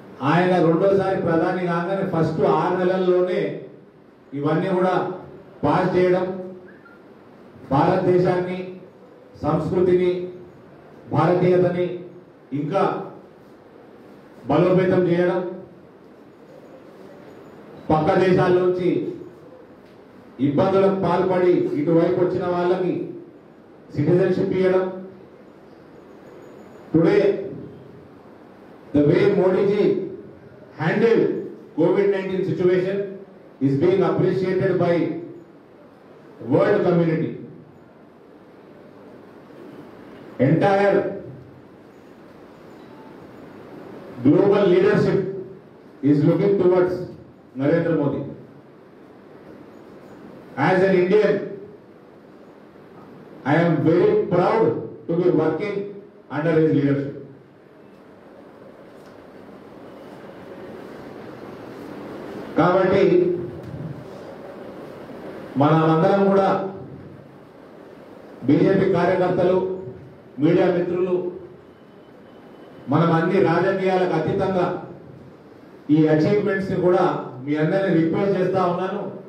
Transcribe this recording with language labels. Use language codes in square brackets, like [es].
[te] ఆయన రెండోసారి ప్రధాని కాగానే ఫస్ట్ 6 నెలల్లోనే ఇవన్నీ కూడా పాస్ చేయడం, భారతదేశాన్ని, సంస్కృతిని, భారతీయతని ఇంకా బలోపేతం చేయడం, పక్క దేశాల నుంచి ఇబ్బందులకు పాల్పడి ఇటువైపు వచ్చిన వాళ్ళకి సిటిజన్షిప్ ఇవ్వడం. [en] Today the way Modi ji handled COVID-19 situation is being appreciated by world community. Entire global leadership is looking towards Narendra Modi. As an Indian, I am very proud to be working under his leadership. [te] కాబట్టి మనమందరం కూడా BJP కార్యకర్తలు, media మిత్రులు, మనం అన్ని రాజకీయాలకు అతీతంగా ఈ అచీవ్మెంట్స్ ని కూడా మీ అందరినీ రిక్వెస్ట్ చేస్తా ఉన్నాను.